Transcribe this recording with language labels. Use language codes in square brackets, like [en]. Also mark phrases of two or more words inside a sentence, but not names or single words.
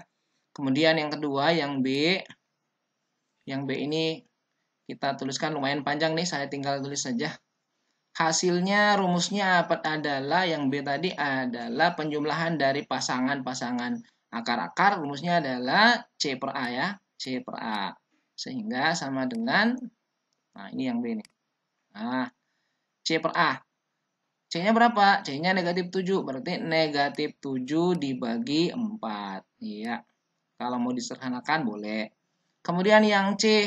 [id] Kemudian yang kedua, yang B. Yang B ini kita tuliskan lumayan panjang nih, saya tinggal tulis saja. Hasilnya rumusnya adalah yang B tadi adalah penjumlahan dari pasangan-pasangan akar-akar. Rumusnya adalah C per A ya. C per A. Sehingga sama dengan, nah ini yang B nih. Nah, C per A. C-nya berapa? C-nya negatif 7. Berarti negatif 7 dibagi 4. Iya. Kalau mau disederhanakan boleh. Kemudian yang C.